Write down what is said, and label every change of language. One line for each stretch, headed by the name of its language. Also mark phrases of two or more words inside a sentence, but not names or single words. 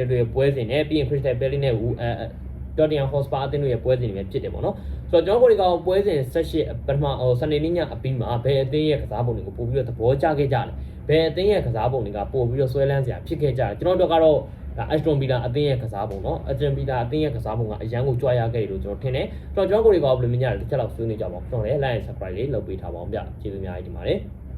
Burmese: တို့ရဲ့ပွဲစဉ်နဲ့ပြီးရင် Crystal Palace နဲ့Tottenham Hotspur အသင်းတို့ရဲ့ပွဲစဉ်တွေဖြစ်တယ်ပေါ့နော်ဆိုတော့ကျွန်တော်တို့ကပွဲစဉ်18ပထမစနေနေ့ညအပြီးမှာဘယ်အသင်းရဲ့ကစားပုံတွေကိုပို့ပြီးတော့သဘောကျခဲ့ကြတယ်ဘယ်အသင်းရဲ့ကစားပုံတွေကပို့ပြီးတော့ဆွဲလန်းစရာဖြစ်ခဲ့ကြတယ်ကျွန်တော်တို့ကတော့ဒါ Aston Villa အသင်းရဲ့ကစားပုံเนาะ Aston Villa အသင်းရဲ့ကစားပုံကအရန်ကိုကြွားရခဲ့တယ်လို့ကျွန်တော်ထင်တယ်ဆိုတော့ကျွန်တော်တို့တွေကဘယ်လိုမြင်ကြလဲတစ်ချက်လောက်ဆွေးနွေးကြပါဦးကျွန်တော်လည်း
English: like and subscribe
Burmese: လေးလုပ်ပေးထားပါအောင်ဗျကျေးဇူးများကြီးတင်ပါတယ်